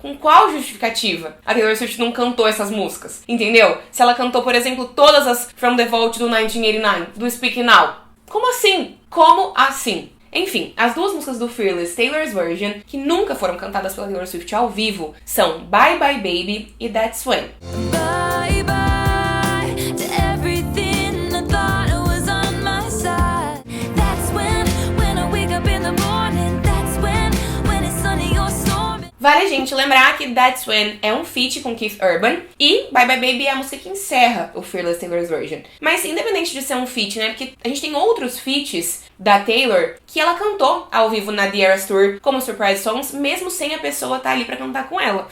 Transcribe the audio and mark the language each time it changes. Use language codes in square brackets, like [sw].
[pt] Com qual justificativa a Taylor Swift não cantou essas músicas? Entendeu? Se ela cantou, por exemplo, todas as From the Vault do 1989, do Speak Now. Como assim? Como assim? Enfim, as 2 músicas do Fearless Taylor's Version que nunca foram cantadas pela Taylor Swift ao vivo são Bye Bye Baby e That's When. [en] Bye bye to everything I thought was on my side. That's when I wake up in the morning. That's when it's sunny or stormy. [pt] Vale a gente lembrar que That's When é um feat com Keith Urban e Bye Bye Baby é a música que encerra o Fearless Taylor's Version. Mas independente de ser um feat, né, porque a gente tem outros feats da Taylor que ela cantou ao vivo na The Eras Tour como Surprise Songs, mesmo sem a pessoa estar ali pra cantar com ela.